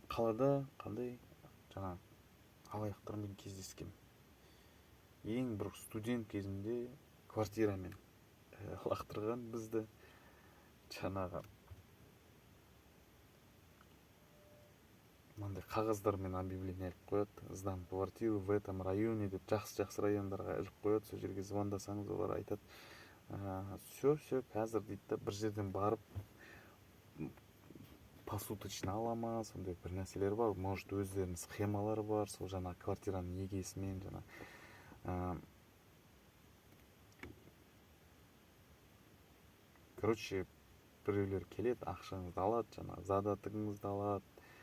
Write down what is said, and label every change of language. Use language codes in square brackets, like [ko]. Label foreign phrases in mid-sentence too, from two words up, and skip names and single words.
[kk] Қалада қандай жаңа алаяқтармен кездескен. Ең бір студент кезінде квартирамен лақтырған бізді, жаңағы мынандай қағаздармен объявление іліп қояды, [ru] сдам квартиру в этом районе [kk] деп, жақсы райондарға іліп қояды, сол жерге звондасаңыз олар айтады, все, қазір дейді да, бір жерден барып посуточно алама, сондай бір нәрселер бар, может өздерінің схемалары бар, сол жаңа квартираның егесімен жаңа короче, біреулер келеді, ақшаңызды алады, жаңа задатыңызды алады,